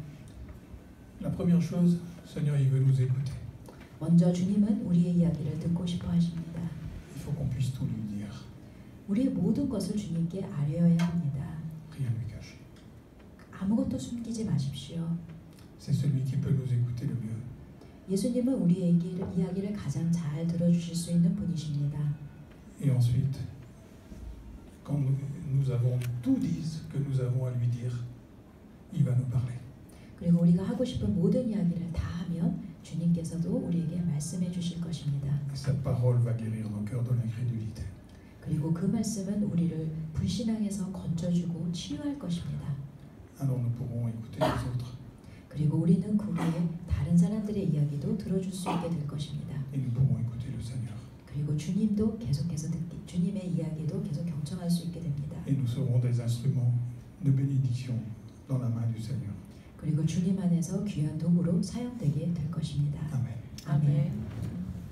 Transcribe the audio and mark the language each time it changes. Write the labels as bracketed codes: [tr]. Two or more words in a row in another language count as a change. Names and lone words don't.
[fr] La première chose, le Seigneur, il veut nous écouter. [ko] 먼저 주님은 우리의 이야기를 듣고 싶어 하십니다. [fr] Il faut qu'on puisse tout lui dire, [ko] 우리의 모든 것을 주님께 아뢰어야 합니다. [fr] rien lui cacher. [ko] 아무것도 숨기지 마십시오. [fr] C'est celui qui peut nous écouter le mieux. [ko] 예수님은 우리의 이야기를 가장 잘 들어주실 수 있는 분이십니다. [fr] Et ensuite, quand nous avons tout dit ce que nous avons à lui dire, il va nous parler. [ko] 그리고 우리가 하고 싶은 모든 이야기를 다 하면 주님께서도 우리에게 말씀해 주실 것입니다. [fr] Et sa parole va guérir nos cœurs de l'incrédulité. [ko] 그리고 그 말씀은 우리를 불신앙에서 건져주고 치유할 것입니다. [fr] Alors nous pourrons écouter les autres. [ko] 그리고 우리는 그 후에 다른 사람들의 이야기도 들어줄 수 있게 될 것입니다. [fr] Et nous pourrons écouter le Seigneur. [ko] 그리고 주님도 계속해서 듣기, 주님의 이야기도 계속 경청할 수 있게 됩니다. [fr] Et nous serons des instruments de bénédiction dans la main du Seigneur. [ko] 그리고 주님 안에서 귀한 도구로 사용되게 될 것입니다. [fr] Amen. [ko] 아멘.